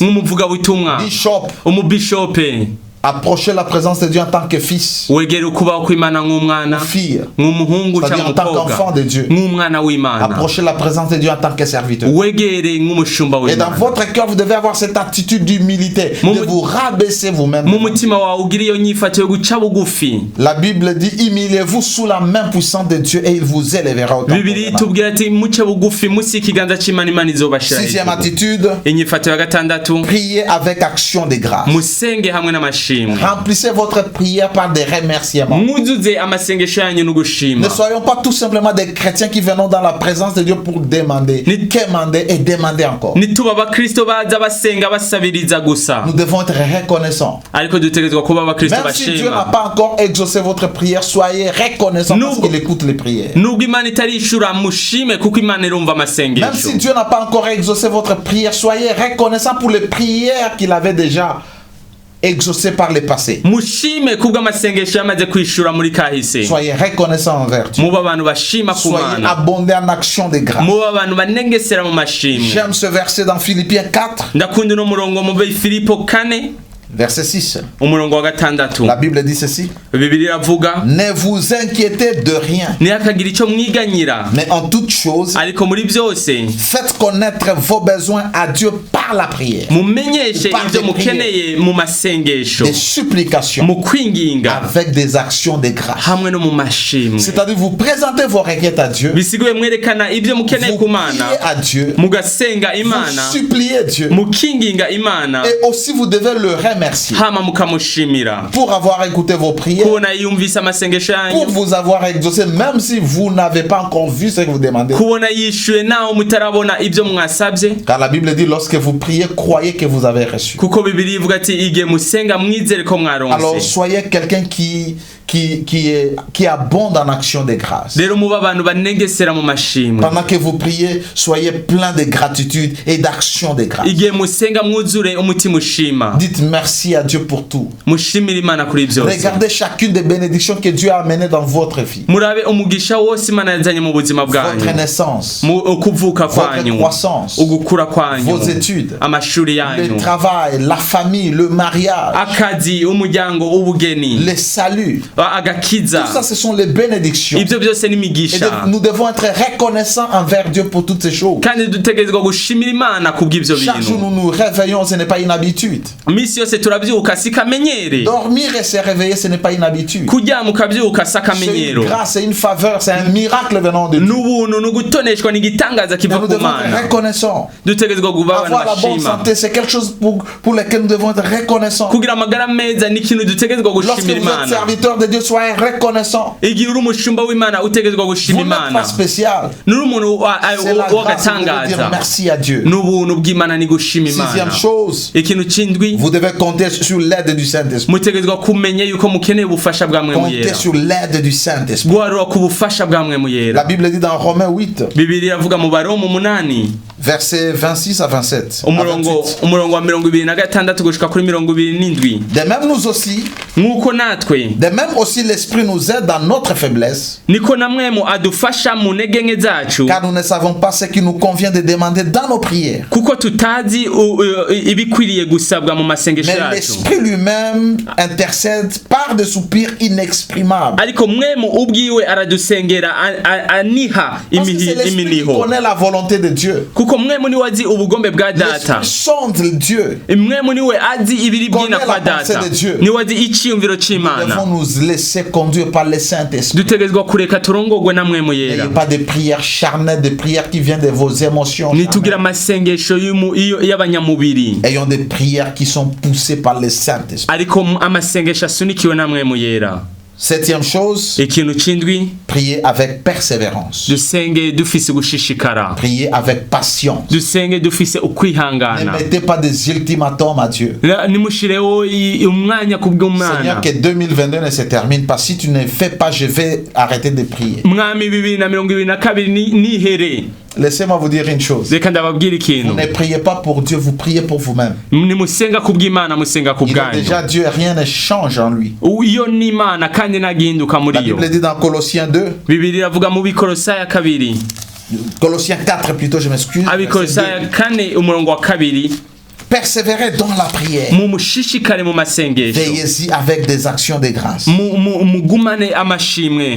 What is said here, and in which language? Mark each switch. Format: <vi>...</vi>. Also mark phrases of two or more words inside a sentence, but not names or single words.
<rn>nk'umuvugabutumwa, bishop. umubishope.</rn> <fr>Approchez la présence de Dieu en tant que fils,</fr> <rn>wegere ukubaho kw'Imana nk'umwana,</rn> <fr>fille,</fr> <rn>nk'umuhungu</rn> <fr>c'est-à-dire</fr> <rn>cyangwa</rn> <fr>en tant</fr> <rn>umukobwa,</rn> <fr>qu'enfant de Dieu.</fr> <rn>nk'umwana w'Imana.</rn> <fr>Approchez la présence de Dieu en tant que serviteur.</fr> <rn>wegere nk'umushumba</rn> <fr>Et dans</fr> <rn>w'Imana.</rn> <fr>votre cœur, vous devez avoir cette attitude d'humilité, de vous rabaisser vous-même.</fr> <rn>mu mutima wawe ugira iyo nyifato yo guca bugufi.</rn> <fr>La Bible dit, humiliez-vous sous la main puissante de Dieu et il vous élèvera au temps</fr> <rn>bibiri</rn> <fr>convenable.</fr> <rn>tubwira ati muce bugufi musi ikiganza c'Imana, Imana izobashira</rn> <fr>Sixième</fr> <rn>hejuru.</rn> <fr>attitude,</fr> <rn>inyifato ya gatandatu,</rn> <fr>priez avec action de grâce.</fr> <rn>musenge hamwe n'amashimwe.</rn> <fr>Remplissez votre prière par des remerciements.</fr> <rn>mwuzuze amasengesho yanyu no</rn> <fr>Ne</fr> <rn>gushima.</rn> <fr>soyons pas tout simplement des chrétiens qui venons dans la présence de Dieu pour demander, quémander et demander encore.</fr> <rn>nituba abakristo baza basenga basabiriza gusa,</rn> <fr>Nous devons être reconnaissants.</fr> <rn>ariko dutegerezwa kuba abakristo</rn> <fr>Même si Dieu n'a</fr> <rn>bashima.</rn> <fr>pas encore exaucé votre prière, soyez reconnaissants parce Nous- qu'il écoute les prières.</fr> <rn>nubwo Imana itarishura mushime kuko Imana irumva</rn> <fr>Même</fr> <rn>amasengesho.</rn> <fr>si Dieu n'a pas encore exaucé votre prière, soyez reconnaissants pour les prières qu'il avait déjà exaucées par le passé.</fr> <rn>mushime kubwo amasengesho yamaze kwishura muri kahise.</rn> <fr>Soyez reconnaissants envers Dieu.</fr> <rn>muba abantu bashima ku</rn> <fr>Soyez</fr> <rn>Mana,</rn> <fr>abondés en action de grâce.</fr> <rn>muba abantu banengesera mu mashimwe.</rn> <fr>J'aime ce verset dans Philippiens 4,</fr> <rn>ndakunda uno murongo mu Filipo 4</rn> <fr>verset 6.</fr> <rn>umurongo wa gatandatu.</rn> <fr>La Bible dit ceci.</fr> <rn>Bibiri iravuga,</rn> <fr>Ne vous inquiétez de rien,</fr> <rn>ntihakagira icyo mwiganyira,</rn> <fr>mais en toute chose,</fr> <rn>ariko muri byose</rn> <fr>faites connaître vos besoins à Dieu par la prière,</fr> <rn>mumenyeshe</rn> <fr>Par</fr> <rn>ibyo</rn> <fr>des</fr> <rn>mukeneye mu masengesho,</rn> <fr>des supplications,</fr> <rn>mu kwinginga</rn> <fr>avec des actions de grâce.</fr> <rn>hamwe no mu mashimwe.</rn> <fr>C'est-à-dire, vous présentez vos requêtes à Dieu,</fr> <rn>bisiguye mwerekana ibyo mukeneye</rn> <fr>vous</fr> <rn>ku</rn> <fr>priez</fr> <rn>Mana,</rn> <fr>à Dieu,</fr> <rn>mugasenga</rn> <fr>vous</fr> <rn>Imana,</rn> <fr>suppliez Dieu,</fr> <rn>mukinginga Imana,</rn> <fr>et aussi vous devez le remercier</fr> <rn>hama mukamushimira</rn> <fr>pour avoir écouté vos prières,</fr> <rn>kubona yumvise amasengesho</rn> <fr>pour</fr> <rn>yanyu,</rn> <fr>vous avoir exaucé, même si vous n'avez pas encore vu ce que vous demandez.</fr> <rn>kubona yishuye naho mutarabona ibyo mwasabye,</rn> <fr>Car la Bible dit, lorsque vous priez, croyez que vous avez reçu.</fr> <rn>kuko Bibiri ivuga ati igihe musenga mwizere ko</rn> <fr>Alors</fr> <rn>mwaronse.</rn> <fr>soyez quelqu'un qui abonde en action de grâce.</fr> <rn>rero muba abantu banengesera mu mashimwe,</rn> <fr>Pendant que vous priez, soyez plein de gratitude et d'action de grâce.</fr> <rn>igihe musenga mwuzure umutima ushima,</rn> <fr>Dites merci à Dieu pour tout.</fr> <rn>mushimire Imana kuri byose.</rn> <fr>Regardez chacune des bénédictions que Dieu a amenées dans votre vie.</fr> <rn>murabe umugisha wose Imana yazanye mu buzima bwanyu,</rn> <fr>Votre naissance,</fr> <rn>ukuvuka</rn> <fr>votre</fr> <rn>kwanyu,</rn> <fr>croissance,</fr> <rn>ugukura kwanyu,</rn> <fr>vos études,</fr> <rn>amashuri</rn> <fr>le</fr> <rn>yanyu,</rn> <fr>travail, la famille, le mariage,</fr> <rn>akazi, umuryango, ubugeni,</rn> <fr>le salut.</fr> <rn>agakiza.</rn> <fr>Tout ça, ce sont les bénédictions.</fr> <rn>ibyo byose</rn> <fr>Et</fr> <rn>n'imigisha,</rn> <fr>nous devons être reconnaissants envers Dieu pour toutes ces choses.</fr> <rn>kandi dutegerezwa gushimira Imana kubw'ibyo</rn> <fr>Chaque jour,</fr> <rn>bintu.</rn> <fr>nous nous réveillons, ce n'est pas une habitude.</fr> <rn>Misi yose turabyuka si kamenyere,</rn> <fr>Dormir et se réveiller, ce n'est pas une habitude.</fr> <rn>kuryama ukabyuka si</rn> <fr>C'est une</fr> <rn>akamenyero,</rn> <fr>grâce, c'est une faveur, c'est un miracle venant de Dieu.</fr> <rn>n'ubuntu n'ugutoneshwa n'igitangaza</rn> <fr>Et</fr> <rn>kiva</rn> <fr>nous</fr> <rn>ku</rn> <fr>devons être</fr> <rn>Mana.</rn> <fr>reconnaissants.</fr> <rn>dutegerezwa kuba abantu</rn> <fr>Avoir la bonne</fr> <rn>bashima,</rn> <fr>santé, c'est quelque chose pour lequel nous devons être reconnaissants.</fr> <rn>kugira amagara meza ni ikintu dutegerezwa</rn> <fr>Lorsque</fr> <rn>gushimira</rn> <fr>vous êtes</fr> <rn>Imana.</rn> <fr>serviteur de Dieu, soyez reconnaissants.</fr> <rn>igihe uri umushumba w'Imana utegerezwa gushima</rn> <fr>Vous n'êtes pas</fr> <rn>Imana,</rn> <fr>spécial.</fr> <rn>n'uri umuntu</rn> <fr>C'est la grâce, vous devez dire</fr> <rn>w'agatangaza,</rn> <fr>merci à Dieu.</fr> <rn>n'ubuntu bw'Imana ni gushima</rn> <fr>Sixième</fr> <rn>Imana.</rn> <fr>chose,</fr> <rn>ikintu c'indwi,</rn> <fr>vous devez compter sur l'aide du Saint-Esprit.</fr> <rn>mutegerezwa kumenya yuko mukeneye ubufasha bwa Mwemu</rn> <fr>Comptez</fr> <rn>Yera,</rn> <fr>sur l'aide du Saint-Esprit.</fr> <rn>guharura ku bufasha bwa Mwemu Yera.</rn> <fr>La Bible dit dans Romains 8,</fr> <rn>Bibiri iravuga mu Baroma 8</rn> <fr>versets 26 à 27. à</fr> <rn>umurongo 28. umurongo wa 26 gushika kuri 27.</rn> <fr>De même nous aussi,</fr> <rn>nk'uko natwe</rn> <fr>de même aussi l'Esprit nous aide dans notre faiblesse,</fr> <rn>niko na Mwemu adufasha mu ntege nke zacu,</rn> <fr>car nous ne savons pas ce qu'il nous convient de demander dans nos prières.</fr> <rn>kuko tutazi ibikwiriye gusabwa mu masengesho</rn> <fr>Mais</fr> <rn>yacu,</rn> <fr>l'Esprit lui-même intercède par des soupirs inexprimables.</fr> <rn>ariko Mwemu ubwiwe aradusengera aniha</rn> <fr>Parce que c'est l'Esprit qui</fr> <rn>iminiho,</rn> <fr>connaît la volonté de Dieu.</fr> <rn>kuko Mwemu niwe azi ubugombe bwa data,</rn> <fr>L'Esprit sonde Dieu.</fr> <rn>Mwemu niwe azi ibiri byina</rn> <fr>Connaît</fr> <rn>kwa</rn> <fr>la pensée</fr> <rn>data,</rn> <fr>de Dieu.</fr> <rn>niwe azi icyiyumviro</rn> <fr>Nous</fr> <rn>c'Imana.</rn> <fr>devons nous laisser conduire par le Saint-Esprit.</fr> <rn>dutegerezwa kureka turongorwe na Mwemu Yera,</rn> <fr>N'ayez pas de prières charnelles, des prières qui viennent de vos émotions.</fr> <rn>nitugira</rn> <fr>charnelles.</fr> <rn>amasengesho y'abanyamubiri,</rn> <fr>Ayons des prières qui sont poussées par le Saint-Esprit.</fr> <rn>ariko amasengesho asunikiwe na Mwemu Yera.</rn> <fr>Septième chose,</fr> <rn>ikintu c'indwi</rn> <fr>priez avec persévérance.</fr> <rn>dusenge dufise gushishikara,</rn> <fr>Priez avec patience.</fr> <rn>dusenge dufise</rn> <fr>Ne</fr> <rn>ukwihangana,</rn> <fr>mettez pas des ultimatums à Dieu.</fr> <rn>nimushireho umwanya kubw'Umwana.</rn> <fr>Seigneur, que 2022 ne se termine pas. Si tu ne fais pas, je vais arrêter de prier.</fr> <rn>Mwami 2022 nihere.</rn> <fr>Laissez-moi vous dire une chose.</fr> <rn>Reka ndababwira</rn> <fr>Vous</fr> <rn>ikintu,</rn> <fr>ne priez pas pour Dieu, vous priez pour vous-même.</fr> <rn>nimusenga kubw'Imana, musenga</rn> <fr>Il est</fr> <rn>kubwanyu.</rn> <fr>déjà Dieu et rien ne change en lui.</fr> <rn>Iyo ni Imana kandi nagihinduka</rn> <fr>La</fr> <rn>muri yo.</rn> <fr>Bible dit dans Colossiens 2,</fr> <rn>Bibiri iravuga mu Bikolosaya 2,</rn> <fr>Colossiens 4 plutôt, je m'excuse.</fr> <rn>Abikolosaya 4 umurongo wa 2,</rn> <fr>Persévérez dans la prière.</fr> <rn>mumushishikare mu masengesho,</rn> <fr>Veillez-y avec des actions de grâce.</fr> <rn>mugumane amashimwe,</rn>